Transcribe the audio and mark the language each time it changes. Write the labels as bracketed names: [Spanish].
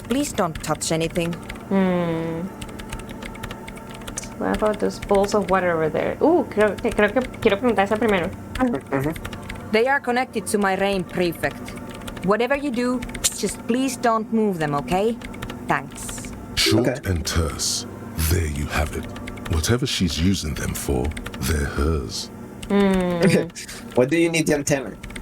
[English] Please don't touch anything. What about those bowls of water over there? [Spanish] Creo que quiero preguntar esa primero. [English] They are connected to my RAIN prefect. Whatever you do, just please don't move them, okay? Thanks. Short and terse. There you have it. Whatever she's using them for, they're hers. What do you need the antenna?